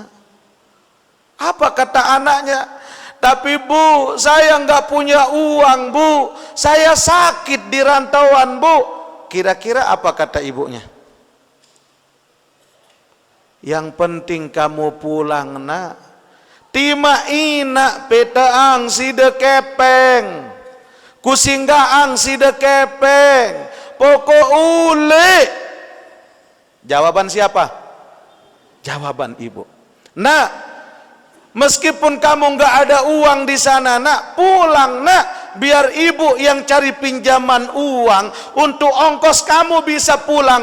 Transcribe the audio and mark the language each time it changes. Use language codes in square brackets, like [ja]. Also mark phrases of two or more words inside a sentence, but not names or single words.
[id] Apa kata anaknya? Tapi bu, saya nggak punya uang bu, saya sakit di rantauan bu. Kira-kira apa kata ibunya? Yang penting kamu pulang nak. [sas] tima ina petaang si de kepeng, kusinggaang si de kepeng, pokok ule. [id] Jawaban siapa? Jawaban ibu. Nak, meskipun kamu nggak ada uang di sana, nak, pulang nak, biar ibu yang cari pinjaman uang untuk ongkos kamu bisa pulang.